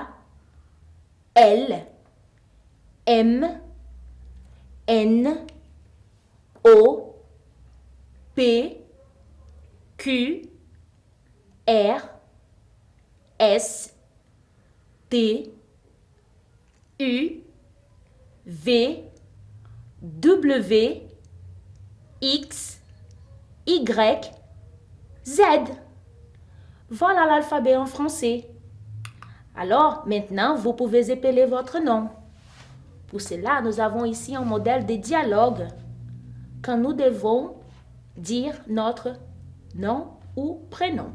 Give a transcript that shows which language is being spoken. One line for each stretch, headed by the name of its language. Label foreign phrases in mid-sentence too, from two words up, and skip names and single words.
French: L, M, N, O, P, Q, R, S, T, U, V, W, X, Y, Z. Voilà l'alphabet en français. Alors, maintenant, vous pouvez épeler votre nom. Pour cela, nous avons ici un modèle de dialogue quand nous devons dire notre nom ou prénom.